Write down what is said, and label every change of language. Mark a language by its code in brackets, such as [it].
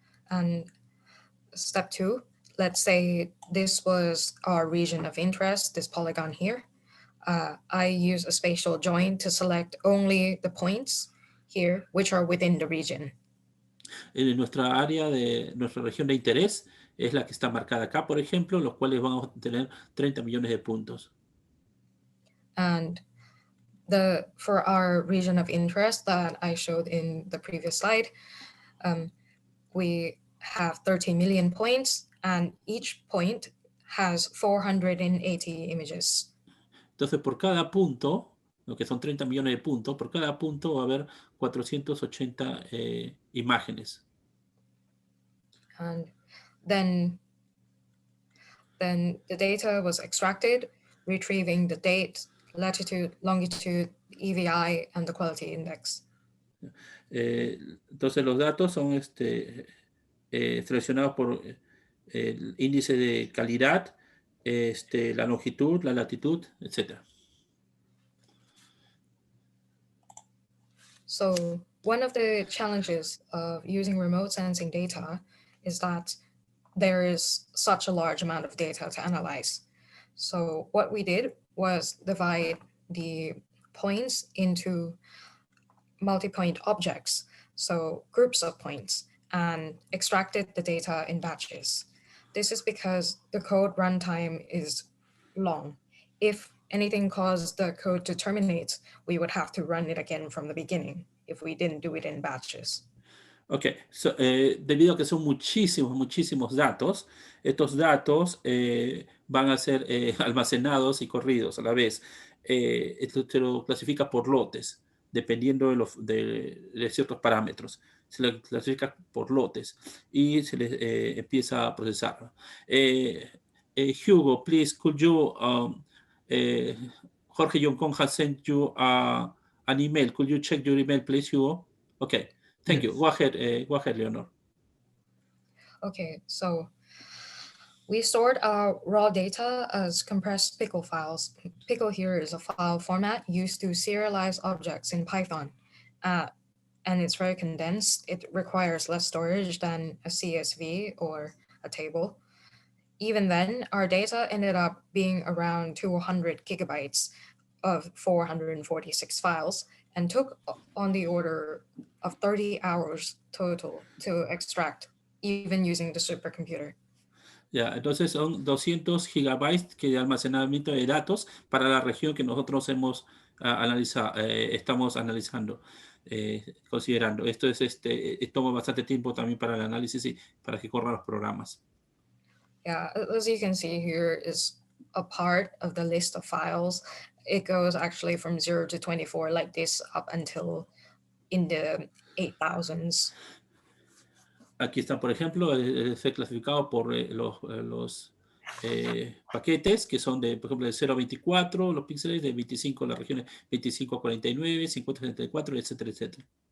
[en] And step 2, let's say this was our region of interest, this polygon here. I use a spatial join to select only the points here, which are within the region. [es] En nuestra área nuestra región de interés es la que está marcada acá, por ejemplo, los cuales vamos a tener 30 millones de puntos. [en] And for our region of interest that I showed in the previous slide, we have 13 million points, and each point has 480 images. [es] Entonces, por cada punto, lo que son 30 millones de puntos, por cada punto va a haber 480 imágenes. [en] And then the data was extracted, retrieving the date, latitude, longitude, EVI, and the quality index. [es] Entonces, los datos son seleccionados por el índice de calidad, la longitud, la latitud, etc. [en] So one of the challenges of using remote sensing data is that there is such a large amount of data to analyze. So what we did was divide the points into multi-point objects, so groups of points, and extracted the data in batches. This is because the code runtime is long. If anything caused the code to terminate, we would have to run it again from the beginning if we didn't do it in batches. [es] Ok, debido a que son muchísimos datos, estos datos van a ser almacenados y corridos a la vez. Esto se lo clasifica por lotes, dependiendo de ciertos parámetros. Se lo clasifica por lotes y se les empieza a procesar. [en] Hugo, please, could you, Jorge Yoncon has sent you an email. Could you check your email, please, Hugo? Okay. Thank you. Go ahead, Eleanor. Okay, so we stored our raw data as compressed pickle files. Pickle here is a file format used to serialize objects in Python, and it's very condensed. It requires less storage than a CSV or a table. Even then, our data ended up being around 200 gigabytes of 446 files, and took on the order of 30 hours total to extract, even using the supercomputer. [es] Ya, entonces son 200 gigabytes de almacenamiento de datos para la región que nosotros hemos estamos analizando, considerando. Esto es toma bastante tiempo también para el análisis y para que corran los programas. [en] Yeah, as you can see here is a part of the list of files. It goes actually from 0 to 24 like this up until in the 8000s. [es] Aquí está, por ejemplo, es clasificado por los paquetes que son de, por ejemplo, de 0 a 24, los píxeles, de 25 las regiones 25 a 49, 50 a 74, etcétera, etcétera.